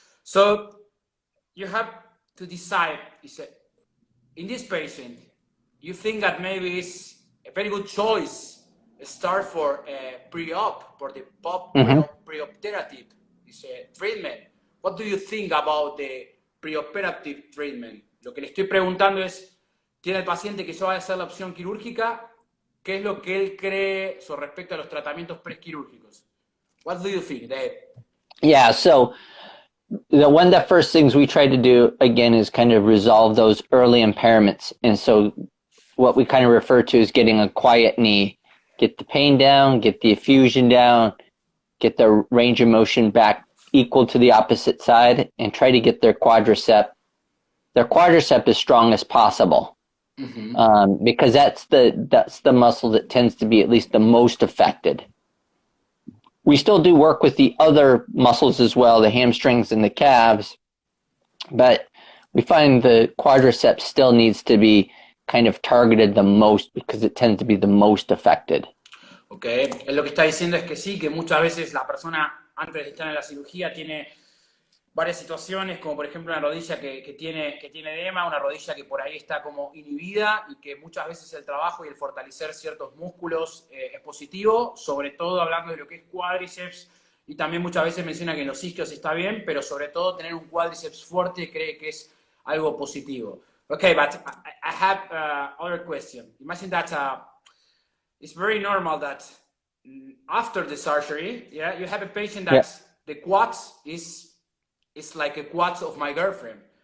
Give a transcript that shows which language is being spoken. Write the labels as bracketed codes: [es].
[en] So you have to decide, in this patient, you think that maybe it's a very good choice start for pre-op, for the preoperative treatment. What do you think about the preoperative treatment? [es] Lo que le estoy preguntando es, ¿tiene el paciente que ya va a hacer la opción quirúrgica? ¿Qué es lo que él cree sobre respecto a los tratamientos prequirúrgicos? [en] What do you think, Dave? Yeah, so one of the first things we try to do, again, is kind of resolve those early impairments. And so what we kind of refer to as getting a quiet knee, get the pain down, get the effusion down, get the range of motion back equal to the opposite side, and try to get their quadricep as strong as possible. Mm-hmm. Because that's the muscle that tends to be at least the most affected. We still do work with the other muscles as well, the hamstrings and the calves, but we find the quadriceps still needs to be kind of targeted the most because it tends to be the most affected. [es] Okay, lo que está diciendo es que sí, que muchas veces la persona antes de estar en la cirugía tiene varias situaciones, como por ejemplo una rodilla que tiene edema, una rodilla que por ahí está como inhibida y que muchas veces el trabajo y el fortalecer ciertos músculos es positivo, sobre todo hablando de lo que es cuádriceps, y también muchas veces menciona que en los isquios está bien, pero sobre todo tener un cuádriceps fuerte cree que es algo positivo. [en] Okay, but I have other question. Imagine that it's very normal that after the surgery, yeah, you have a patient that the quads is like a quads of my girlfriend.